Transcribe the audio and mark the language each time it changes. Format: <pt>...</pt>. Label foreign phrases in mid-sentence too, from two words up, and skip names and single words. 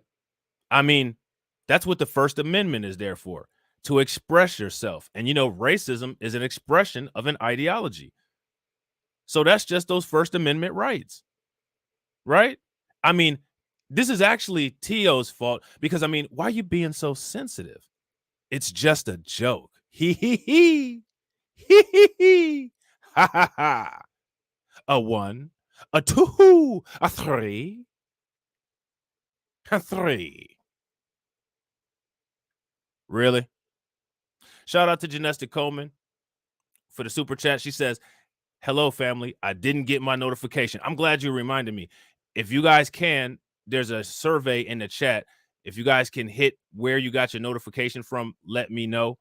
<en>I mean, that's what the First Amendment is there for, to express yourself. And racism is an expression of an ideology. So that's just those First Amendment rights, right? I mean, this is actually Teyo's fault because, why are you being so sensitive? It's just a joke. Hee hee hee. Hee hee hee. Ha ha ha. A 1, a 2, a 3, a 3. Really? Shout out to Janesta Coleman for the super chat. She says, hello, family. I didn't get my notification. I'm glad you reminded me. If you guys can, there's a survey in the chat. If you guys can hit where you got your notification from, let me know.</en>